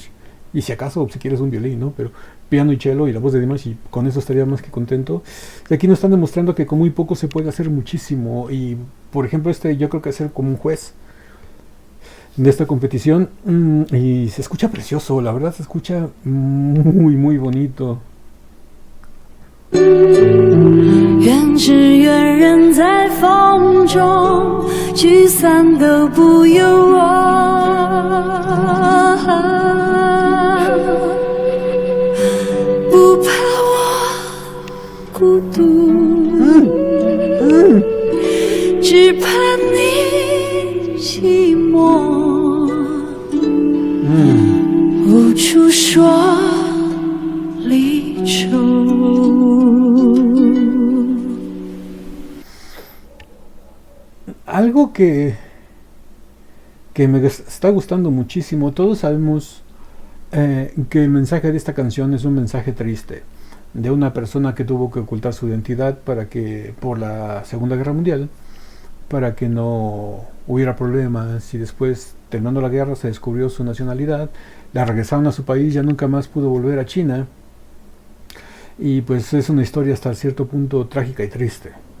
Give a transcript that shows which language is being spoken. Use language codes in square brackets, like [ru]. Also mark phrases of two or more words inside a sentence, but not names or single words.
[es] Y si acaso, si quieres un violín, ¿no? Pero piano y cello y la voz de Dimash, y con eso estaría más que contento. Y aquí nos están demostrando que con muy poco se puede hacer muchísimo. Y por ejemplo, yo creo que ser como un juez de esta competición, y se escucha precioso, la verdad se escucha muy muy bonito. [zh] 愿只愿人在风中，聚散都不由我。不怕我孤独，只怕你寂寞，无处说离愁。 [es] Algo que me está gustando muchísimo, todos sabemos que el mensaje de esta canción es un mensaje triste, de una persona que tuvo que ocultar su identidad por la Segunda Guerra Mundial, para que no hubiera problemas, y después, terminando la guerra, se descubrió su nacionalidad, la regresaron a su país, ya nunca más pudo volver a China, y pues es una historia hasta cierto punto trágica y triste.